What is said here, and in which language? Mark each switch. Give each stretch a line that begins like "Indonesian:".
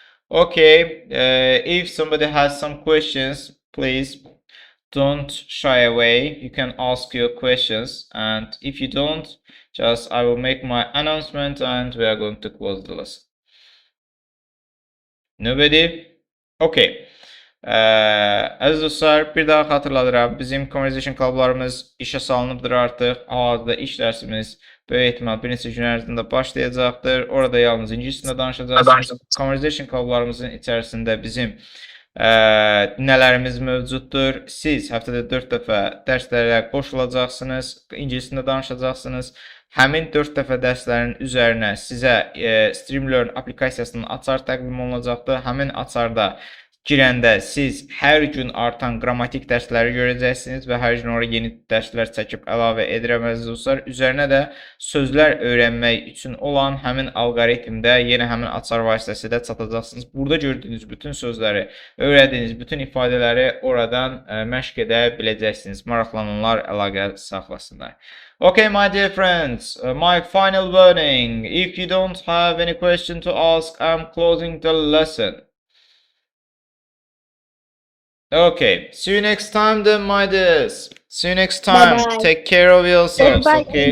English: Okay, if somebody has some questions, please don't shy away. You can ask your questions, and if you don't, just I will make my announcement and we are going to close the lesson. Nobody? Okay.
Azerbaijani: Əziz dostlar, bir daha xatırladıram. Bizim Conversation Clublarımız işə salınıbdır artıq. Hal-hazırda iş dərsimiz böyük ehtimal bir neçə gün ərzində başlayacaqdır. Orada yalnız ingiliscəsində danışacaqsınız. Conversation Clublarımızın içərisində bizim dinlələrimiz mövcuddur. Siz həftədə 4 dəfə dərslərə qoşulacaqsınız. İngiliscəsində danışacaqsınız. Həmin 4 dəfə dərslərin üzərinə sizə Streamlearn aplikasiyasının açar təqdim olunacaqdır. Həmin açarda girəndə siz hər gün artan qrammatik dərsləri görəcəksiniz və hər gün oraya yeni dərslər çəkib əlavə edirəm əziz dostlar. Üzərinə də sözlər öyrənmək üçün olan həmin alqoritmdə yenə həmin açar vasitəsilə çatacaqsınız. Burada gördüyünüz bütün sözləri, öyrəndiyiniz bütün ifadələri oradan məşq edə biləcəksiniz. Maraqlananlar əlaqə saxlasınlar.
English: Okay, my dear friends, my final warning. If you don't have any question to ask, I'm closing the lesson. Okay, see you next time then, my dears. See you next time. Bye-bye. Take care of yourselves, okay?